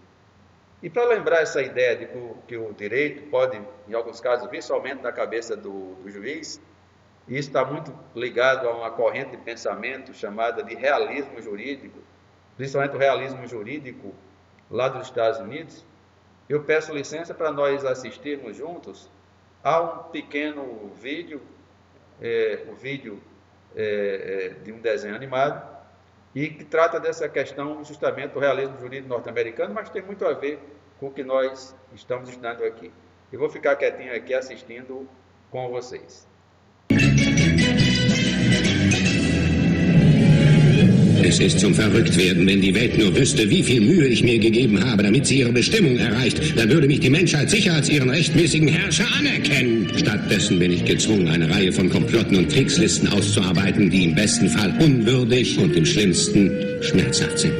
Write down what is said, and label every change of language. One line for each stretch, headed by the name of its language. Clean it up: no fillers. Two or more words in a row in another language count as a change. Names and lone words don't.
Portuguese: E para lembrar essa ideia de que o direito pode, em alguns casos, vir somente da cabeça do juiz, e isso está muito ligado a uma corrente de pensamento chamada de realismo jurídico, principalmente o realismo jurídico lá dos Estados Unidos, eu peço licença para nós assistirmos juntos a um pequeno vídeo, de um desenho animado, e que trata dessa questão justamente do realismo jurídico norte-americano, mas tem muito a ver com o que nós estamos estudando aqui. Eu vou ficar quietinho aqui assistindo com vocês.
German: Es ist zum Verrücktwerden, wenn die Welt nur wüsste, wie viel Mühe ich mir gegeben habe, damit sie ihre Bestimmung erreicht. Dann würde mich die Menschheit sicher als ihren rechtmäßigen Herrscher anerkennen. Stattdessen bin ich gezwungen, eine Reihe von Komplotten und Kriegslisten auszuarbeiten, die im besten Fall unwürdig und im schlimmsten schmerzhaft sind.